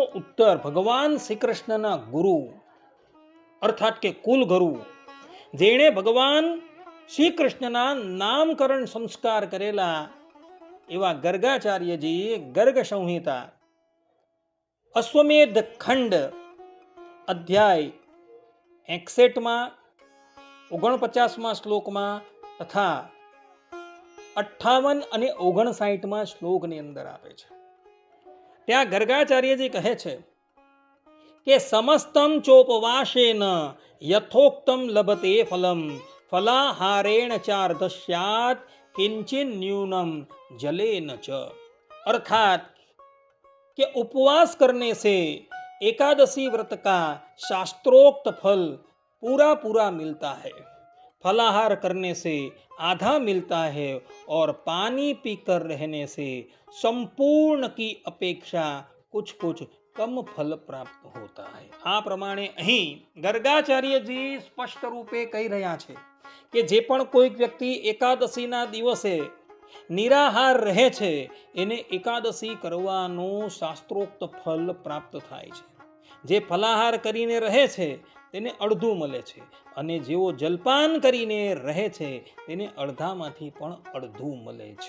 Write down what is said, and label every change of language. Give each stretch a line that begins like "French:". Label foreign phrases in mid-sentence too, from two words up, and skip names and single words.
Gujarati: ઉત્તર ભગવાન શ્રી કૃષ્ણના ગુરુ અર્થાત કે કુલગુરુ, જેણે ભગવાન શ્રી કૃષ્ણના નામકરણ સંસ્કાર કરેલા એવા ગર્ગાચાર્યજી ગર્ગ સંહિતા અશ્વમેધ ખંડ અધ્યાય 61માં 49મા શ્લોકમાં તથા 58 અને 59મા શ્લોકની અંદર આપે છે। ત્યાં ગર્ગાચાર્યજી કહે છે કે
Sanskrit: સમસ્તમ ચોપવાસેન યથોક્તમ લભતે ફલમ ફલાહારેણ ચાર્ધસ્યાત કિંચિન ન્यूनम जलेन च,
Hindi: अर्थात कि उपवास करने से एकादशी व्रत का शास्त्रोक्त फल पूरा पूरा मिलता है, फलाहार करने से आधा मिलता है और पानी पीकर रहने से संपूर्ण की अपेक्षा कुछ कुछ कम फल प्राप्त होता है।
Gujarati: આ પ્રમાણે અહીં ગર્ગાચાર્યજી સ્પષ્ટ રૂપે કહી રહ્યા છે કે જે પણ કોઈક વ્યક્તિ એકાદશીના દિવસે નિરાહાર રહે છે એને એકાદશી કરવાનું શાસ્ત્રોક્ત ફલ પ્રાપ્ત થાય છે। જે ફલાહાર કરીને રહે છે તેને અડધું મળે છે અને જેઓ જલપાન કરીને રહે છે તેને અડધામાંથી પણ અડધું મળે છે।